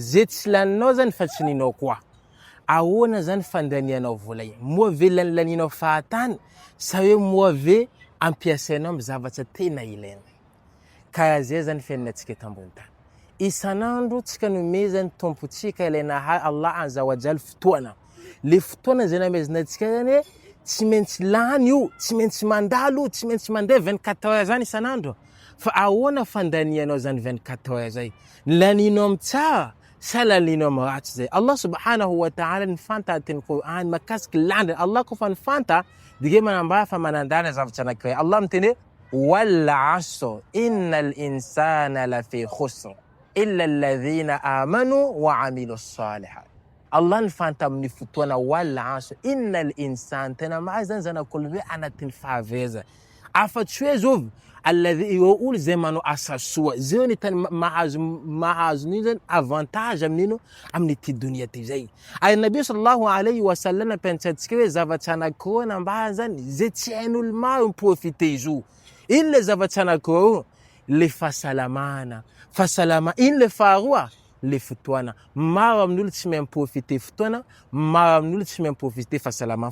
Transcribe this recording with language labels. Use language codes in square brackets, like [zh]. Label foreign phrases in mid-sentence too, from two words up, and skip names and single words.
[mg] Zay tsy laninao zany fa tsy ninao koa. Ahoana zany fandanianao vola igny? Moa ve laninao fahatany sa hoe moa ve ampiasainao amin'ny zavatra tena ilaina? Karaha zay zany fiainantsika eto ambony tany. Isan'andro tsika nomezany tompontsika ilaina [ar] الله عز وجل [mg] fotoana. Le fotoana zay namezanantsika zany hoe tsy maintsy lany io, tsy maintsy mandalo, tsy maintsy mandeha 24 heures zany isan'andro. Fa ahoana fandanianao zany 24 heures zay? Laninao amin'ny tsara sa laninao amin'ny ratsy zay? [ar] الله سبحانه وتعالى [mg] nifanta teny Qur'an makasiky landa. Allah kofa nifanta dia manambara fa manandala zavatra anankiray. [ar] Allah miteny والعصر إن الإنسان لفي خسر إلا الذين آمنوا وعملوا الصالحات. [mg] Allah nifanta amin'ny fotoana [ar] والعصر إن الإنسان, [mg] tena marina zany zanak'olo hoe anatin'ny fahaveza. Afa-tsy hoe zovy alladhi olo zay manao asa soa, zay ny tany mahazo nino zany avantage amin'ino amin'ity dunia ty zay. Ay [ar] نبي صلى الله عليه وسلم [mg] ampianatsantsika hoe zavatra anankiroa nambara zany zay tsy hain'olo maro miprofite izy io. Ino le zavatra anankiroa? Le fahasalamana. Ino le faharoa? Le fotoana. Maro amin'olo tsy mahay miprofite fotoana, maro amin'olo tsy mahay miprofite fahasalamana.